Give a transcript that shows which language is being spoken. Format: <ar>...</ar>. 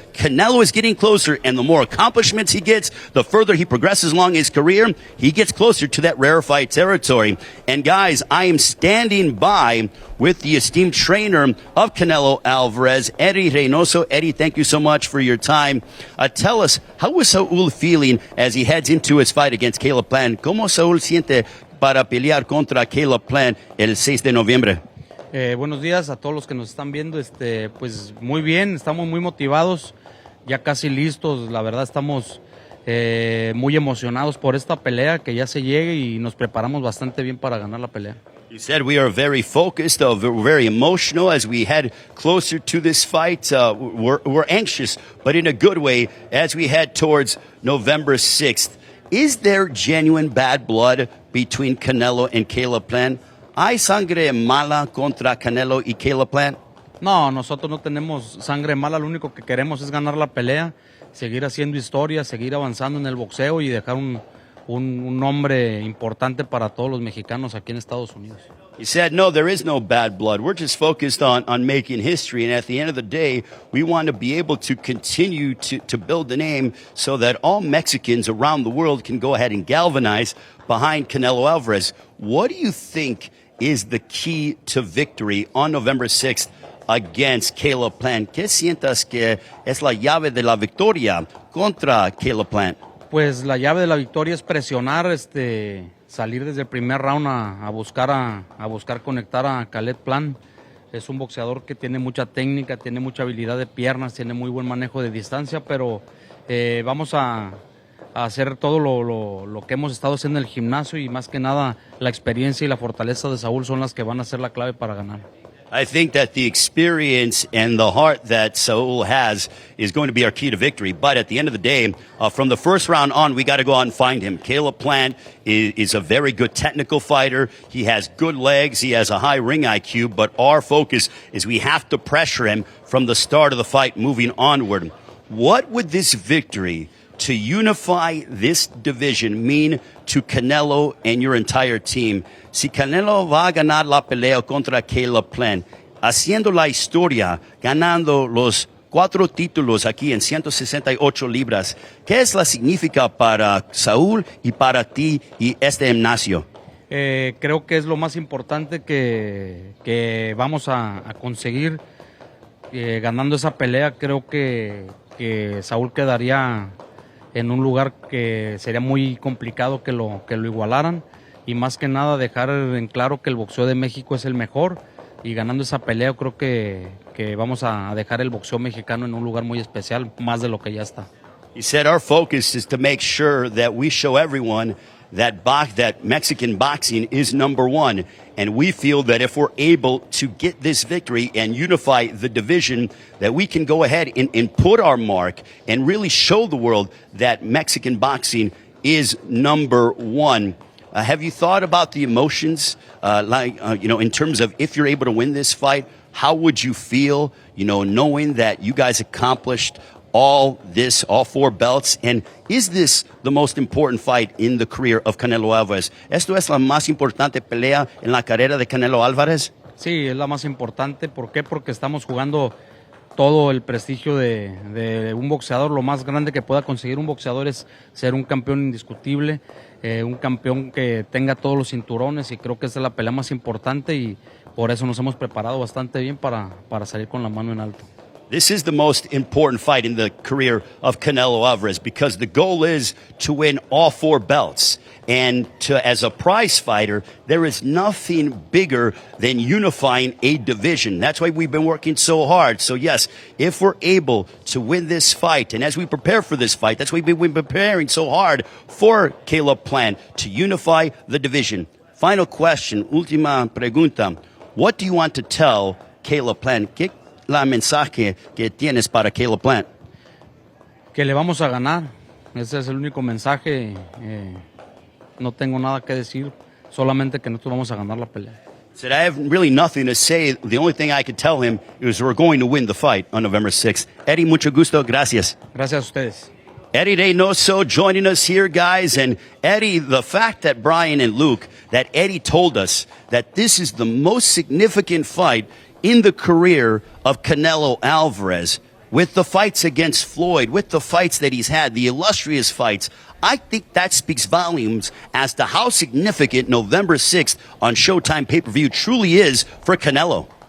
<en>Canelo is getting closer, and the more accomplishments he gets, the further he progresses along his career, he gets closer to that rarefied territory. And guys, I am standing by with the esteemed trainer of Canelo Alvarez, Eddie Reynoso. Eddie, thank you so much for your time. Tell us, how is Saul feeling as he heads into his fight against Caleb Plant?</en> <es>¿Cómo Saul siente para pelear contra Caleb Plant el 6 de noviembre? Buenos días a todos los que nos están viendo. Pues muy bien, estamos muy motivados, ya casi listos. La verdad estamos muy emocionados por esta pelea, que ya se llegue, y nos preparamos bastante bien para ganar la pelea.</es> <en>You said we are very focused, we're very emotional as we head closer to this fight. We're anxious, but in a good way, as we head towards November 6th. Is there genuine bad blood between Canelo and Caleb Plant?</en> <es>¿Hay sangre mala contra Canelo y Caleb Plant? No, nosotros no tenemos sangre mala, lo único que queremos es ganar la pelea, seguir haciendo historia, seguir avanzando en el boxeo y dejar un nombre importante para todos los mexicanos aquí en Estados Unidos.</es> <en>He said, no, there is no bad blood. We're just focused on making history. And at the end of the day, we want to be able to continue to build the name so that all Mexicans around the world can go ahead and galvanize behind Canelo Alvarez. What do you think is the key to victory on November 6th against Caleb Plant?</en> <es>¿Qué sientas que es la llave de la victoria contra Caleb Plant? Pues la llave de la victoria es presionar, salir desde el primer round a buscar conectar a Caleb Plant. Es un boxeador que tiene mucha técnica, tiene mucha habilidad de piernas, tiene muy buen manejo de distancia, pero vamos a hacer todo lo que hemos estado haciendo en el gimnasio, y más que nada la experiencia y la fortaleza de Saúl son las que van a ser la clave para ganar.</es> <en>I think that the experience and the heart that Saul has is going to be our key to victory. But at the end of the day, from the first round on, we got to go out and find him. Caleb Plant is a very good technical fighter. He has good legs. He has a high ring IQ. But our focus is we have to pressure him from the start of the fight moving onward. What would this victory to unify this division mean to Canelo and your entire team?</en> <es>Si Canelo va a ganar la pelea contra Caleb Plant, haciendo la historia, ganando los 4 títulos aquí en 168 libras, ¿qué es la significa para Saúl y para ti y este gimnasio? Creo que es lo más importante que vamos a conseguir. ganando esa pelea creo que Saúl quedaría en un lugar que sería muy complicado que lo igualaran, y más que nada dejar en claro que el boxeo de México es el mejor, y ganando esa pelea creo que vamos a dejar el boxeo mexicano en un lugar muy especial, más de lo que ya está.</es> <en>He said our focus is to make sure that we show everyone that Mexican boxing is number one. And we feel that if we're able to get this victory and unify the division, that we can go ahead and put our mark and really show the world that Mexican boxing is number one. Have you thought about the emotions, in terms of if you're able to win this fight, how would you feel, knowing that you guys accomplished all 4 belts? And is this the most important fight in the career of Canelo Alvarez?</en> <es>¿Esto es la más importante pelea en la carrera de Canelo Alvarez? Sí, es la más importante. ¿Por qué? Porque estamos jugando todo el prestigio de un boxeador. Lo más grande que pueda conseguir un boxeador es ser un campeón indiscutible, un campeón que tenga todos los cinturones, y creo que esa es la pelea más importante, y por eso nos hemos preparado bastante bien para salir con la mano en alto.</es> <en>This is the most important fight in the career of Canelo Alvarez, because the goal is to win all 4 belts. And as a prize fighter, there is nothing bigger than unifying a division. That's why we've been working so hard. So yes, if we're able to win this fight, and as we prepare for this fight, that's why we've been preparing so hard for Caleb Plant to unify the division. Final question, última pregunta. What do you want to tell Caleb Plant?</en> <es>¿Qué la mensaje que tienes para Caleb Plant? Que le vamos a ganar. Ese es el único mensaje. No tengo nada que decir, solamente que nosotros vamos a ganar la pelea.</es> <en>Said, I have really nothing to say. The only thing I could tell him is we're going to win the fight on November 6th.</en> <es>Eddie, mucho gusto. Gracias. Gracias a ustedes.</es> <en>Eddie Reynoso joining us here, guys. And Eddie, the fact that Brian and Luke, that Eddie told us that this is the most significant fight in the career of Canelo Alvarez, with the fights against Floyd, with the fights that he's had, the illustrious fights, I think that speaks volumes as to how significant November 6th on Showtime pay-per-view truly is for Canelo.</en>